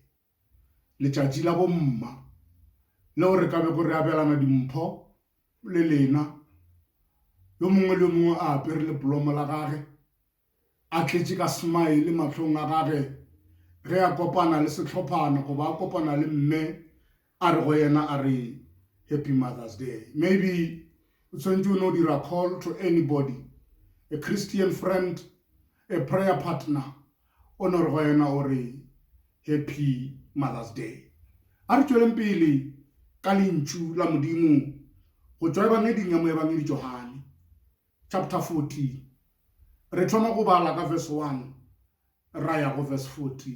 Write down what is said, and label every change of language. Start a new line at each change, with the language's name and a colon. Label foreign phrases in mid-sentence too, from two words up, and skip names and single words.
Northern Sotho: Letšatši la bomma leo re ka be go re abelana dimpho le lena yo mongwe le mongwe a apere le polomo la gage a tletše ka smile matlhong a gage ge a kopana le sehlophana go ba kopana le mme a re go yena a re
English: Happy Mother's Day. Maybe
Northern Sotho: o tshwantse o no dira
English: call to anybody, a Christian friend, a prayer partner,
Northern Sotho: o no re go yena o re
English: Happy Mother's Day.
Northern Sotho: A re tšweleng pele ka lentšu la modimo go tšwa ebangeding ya moebangedi Johane chapter 14 re thoma go bala ka verse 1 ra ya go verse 14.